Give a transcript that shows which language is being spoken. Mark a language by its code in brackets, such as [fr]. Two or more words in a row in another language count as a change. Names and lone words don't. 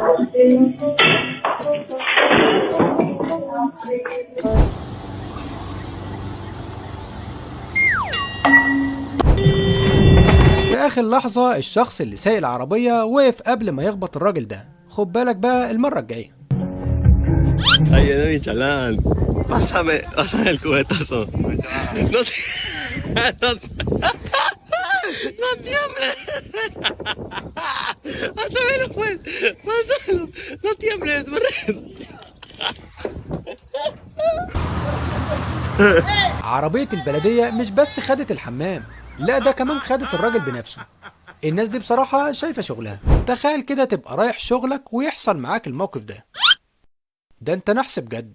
[ar] في اخر لحظة الشخص اللي سايق العربية وقف قبل ما يخبط الراجل ده. خد بالك بقى المرة الجاية. [es] Ayúdame, mi chalán. Pásame el cubetazo. No, no tiembles. Pásamelo, pues. Pásamelo. No tiembles, [ar] عربية البلدية مش بس خدت الحمام، لا ده كمان خدت الراجل بنفسه. الناس دي بصراحة شايفة شغلها. تخيل كده تبقى رايح شغلك ويحصل معاك الموقف ده. ده انت نحس بجد.